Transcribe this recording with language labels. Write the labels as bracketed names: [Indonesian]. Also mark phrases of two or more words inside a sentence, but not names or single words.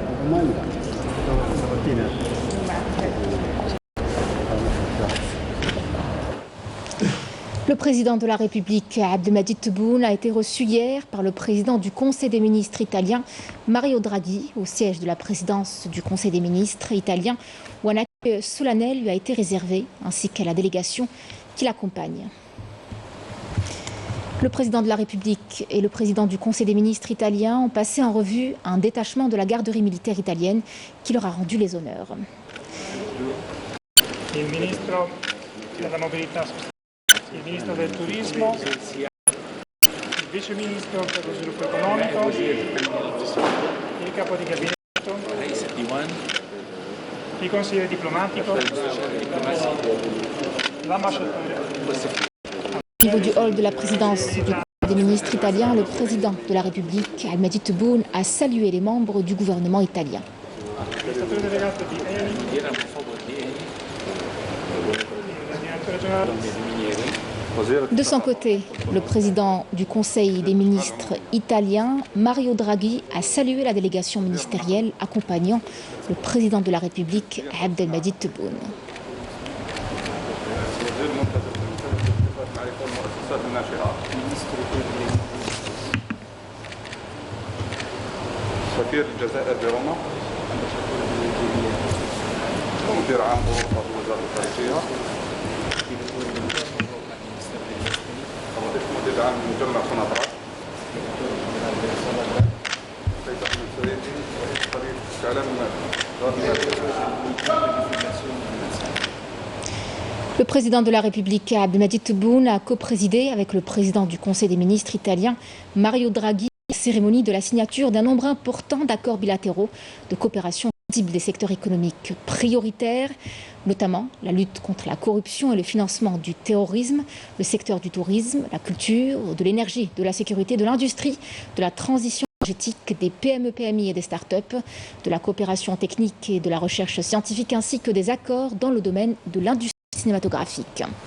[French] Le président de la République, Abdelmadjid Tebboune, a été reçu hier par le président du Conseil des ministres italien, Mario Draghi, au siège de la présidence du Conseil des ministres italien, où un accueil solennel lui a été réservé, ainsi qu'à la délégation qui l'accompagne. Le président de la République et le président du Conseil des ministres italien ont passé en revue un détachement de la garderie militaire italienne qui leur a rendu les honneurs. [Italian] Il ministro della mobilità, il ministro del turismo, il vice ministro per lo sviluppo economico, il capo di gabinetto, il consigliere diplomatico, l'ambasciatore. [French] Au niveau du hall de la présidence du Conseil des ministres italien, le président de la République, Abdelmadjid Tebboune, a salué les membres du gouvernement italien. De son côté, le président du Conseil des ministres italien, Mario Draghi, a salué la délégation ministérielle accompagnant le président de la République, Abdelmadjid Tebboune. [Arabic] سفير الجزائر بروما مدير عام اوروبا بوزاره الخارجيه مدير عام مجمع صناطرات سيد احمد سريدي خليل اعلام [French] Le président de la République, Abdelmadjid Tebboune, a coprésidé avec le président du Conseil des ministres italien, Mario Draghi, la cérémonie de la signature d'un nombre important d'accords bilatéraux de coopération des secteurs économiques prioritaires, notamment la lutte contre la corruption et le financement du terrorisme, le secteur du tourisme, la culture, de l'énergie, de la sécurité, de l'industrie, de la transition énergétique, des PME, PMI et des start-up, de la coopération technique et de la recherche scientifique, ainsi que des accords dans le domaine de l'industrie cinématographique.